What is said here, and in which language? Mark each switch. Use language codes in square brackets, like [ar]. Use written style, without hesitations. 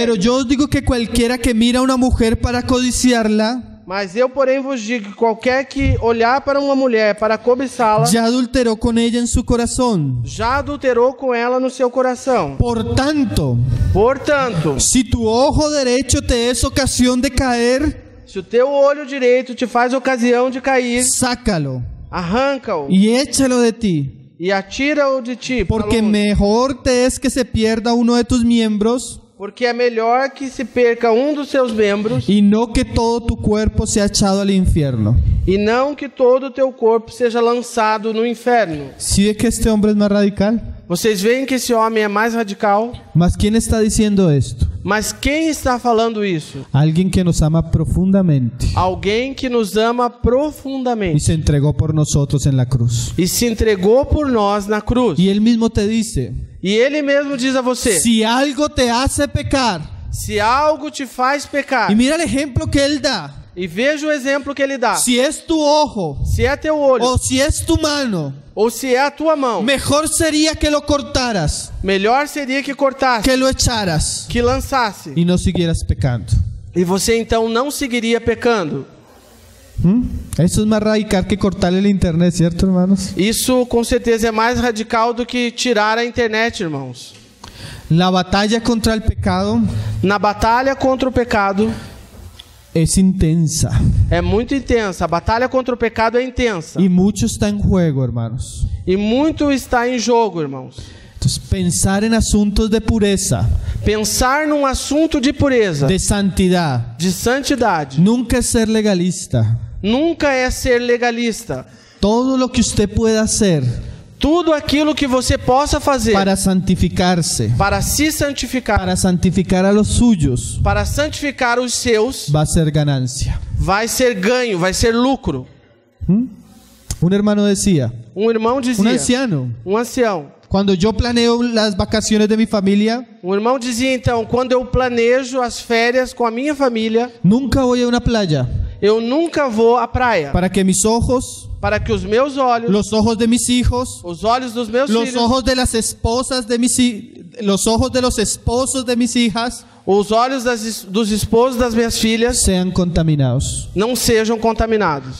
[es] Pero yo os digo que cualquiera que mira a una mujer para codiciarla, [pt] Mas eu, porém, vos digo que qualquer que olhar para uma mulher para cobiçá-la, [es] ya adulteró con ella en su corazón. [pt] já adulterou com ela no seu coração. [es] Por tanto, [pt] Portanto, [es] si tu ojo derecho te es ocasión de caer, [pt] se o teu olho direito te faz ocasião de cair, [es] sácalo [pt] arranca-o [es] y échalo de ti. [pt] e atira-o de ti, para [es] Porque [pt] longe. [es] mejor te es que se pierda uno de tus miembros [pt] Porque é melhor que se perca um dos seus membros [es] y no que todo tu cuerpo sea echado al infierno. [pt] e não que todo o teu corpo seja lançado no inferno. [es] ¿Sí ve que este hombre es más radical? [pt] Vocês veem que esse homem é mais radical? [es] Mas ¿quién está diciendo esto? [pt] Mas quem está falando isso? [es] Alguien que nos ama profundamente [pt] Alguém que nos ama [es] y [pt] profundamente [es] se entregó por nosotros en la cruz. [pt] e se entregou por nós na cruz. [es] Y él mismo te dice, [pt] E ele mesmo diz a você: [es] si algo te hace pecar, [pt] se algo te faz pecar, [es] y mira el ejemplo que él da, [pt] e veja o exemplo que ele dá. [es] si es tu ojo [pt] Se é teu olho [es] o si es tu mano, [pt] ou se é a tua mão, [es] mejor sería que lo cortaras, [pt] melhor seria que cortasse, [es] que lo echaras [pt] que lançasse. [es] y no siguieras pecando. [pt] E você então não seguiria pecando. [es] Eso es más radical que cortarle el internet, ¿cierto, hermanos? [pt] Isso com certeza é mais radical do que tirar a internet, irmãos. [es] La batalla contra el pecado [pt] Na batalha contra o pecado [es] es intensa [pt] é muito intensa. A batalha contra o pecado é intensa. [es] y mucho está en juego, hermanos. [pt] E muito está em jogo, irmãos. [es] Entonces, pensar en asuntos de pureza, [pt] Pensar num assunto de pureza, [es] de santidad, [pt] de santidade, [es] nunca es ser legalista. [pt] nunca é ser legalista. [es] Todo lo que usted pueda hacer [pt] Tudo aquilo que você possa fazer [es] para santificarse, [pt] para se santificar, [es] para santificar a los suyos, [pt] para santificar os seus, [es] va a ser ganancia. [pt] vai ser ganho, vai ser lucro. [es] Un hermano decía, [pt] Um irmão dizia, [es] un anciano, [pt] um ancião, [es] cuando yo planeo las vacaciones de mi familia, [pt] um irmão dizia então, quando eu planejo as férias com a minha família, [es] nunca voy a una playa [pt] eu nunca vou à praia, [es] para que mis ojos, [pt] para que os meus olhos, [es] los ojos de mis hijos, [pt] os olhos dos meus [es] los [pt] filhos, [es] ojos de las esposas de los ojos de los esposos de mis hijas [pt] os olhos dos esposos das minhas filhas [es] sean contaminados. [pt] não sejam contaminados.